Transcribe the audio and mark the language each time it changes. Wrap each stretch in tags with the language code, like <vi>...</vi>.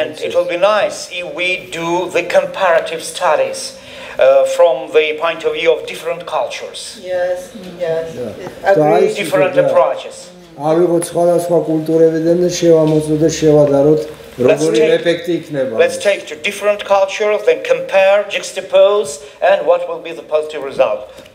<en>And it will be nice if we do the comparative studies from the point of view of different cultures. Yes. Agree. Different approaches.</en> <ka>ავიღოთ სხვადასხვა კულტურებიდან და შევამოწმოთ და შევადაროთ როგორი ეფექტი იქნება.</ka> <en>Let's take to different cultures, then compare, juxtapose, and what will be the positive result.</en>